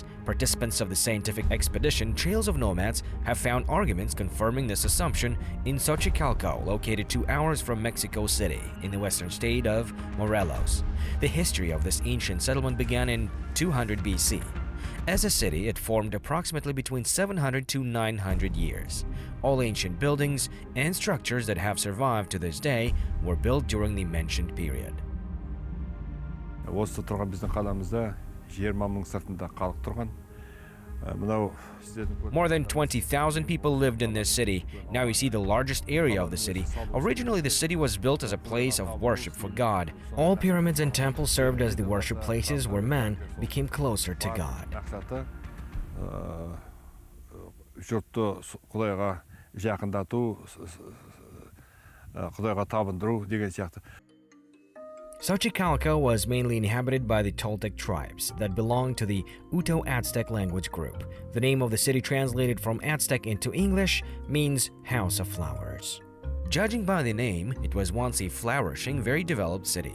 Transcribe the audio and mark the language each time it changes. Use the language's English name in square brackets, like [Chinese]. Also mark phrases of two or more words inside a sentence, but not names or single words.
[English] Participants of the scientific expedition Trails of Nomads have found arguments confirming this assumption in Sochicalco, located 2 hours from Mexico City in the western state of Morelos. The history of this ancient settlement began in 200 BC. As a city, it formed approximately between 700 to 900 years. All ancient buildings and structures that have survived to this day were built during the mentioned period. [Kazakh] Осы тұрған біздің қаламызда 20 мың сыртында халық тұрған. [English] More than 20,000 people lived in this city. Now you see the largest area of the city. Originally, the city was built as a place of worship for God. All pyramids and temples served as the worship places where man became closer to God. [Kazakh] Жұртты Құдайға жақындату, Құдайға табындыру деген сияқты. [English] Sochicalco was mainly inhabited by the Toltec tribes that belonged to the Uto-Aztec language group. The name of the city translated from Aztec into English means House of Flowers. Judging by the name, it was once a flourishing, very developed city.